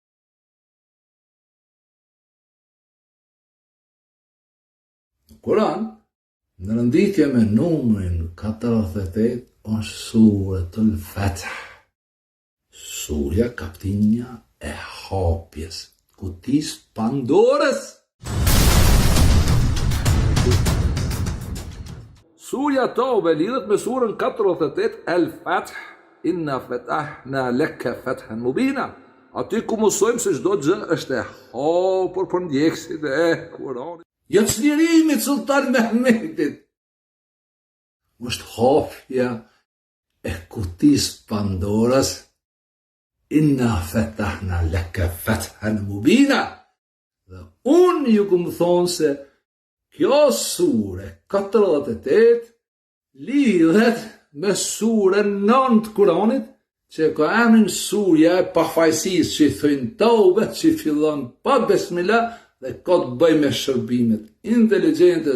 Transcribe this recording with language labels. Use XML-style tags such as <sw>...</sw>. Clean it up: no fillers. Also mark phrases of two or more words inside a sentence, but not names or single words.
<sq>Në Koran, në rënditje me numrin 48, është Suratul Fath. Surja kaptinja e hapjes, kutis Pandorës. Surja Taube lidhet me surën 48 El Fath,</sq> <ar>إنا فتحنا لك فتحا مبينا.</ar> <sq>Aty ku mësojmë se çdo gjë është e hapur për ndjekësit e Kuranit. Jo çlirimit Sultan Mehmetit. Është hapja e kutis Pandorës.</sq> <ar>إنا فتحنا لك فتحا مبينا.</ar> <sq>Dhe unë ju këmë thonë se kjo sure 48 lidhet me surën 9 të Kuranit, që ka emrin surja e pafajësisë, që i thëjnë Taube, që i fillon pa besmillah dhe ka të bëj me shërbimet inteligjente.</sq>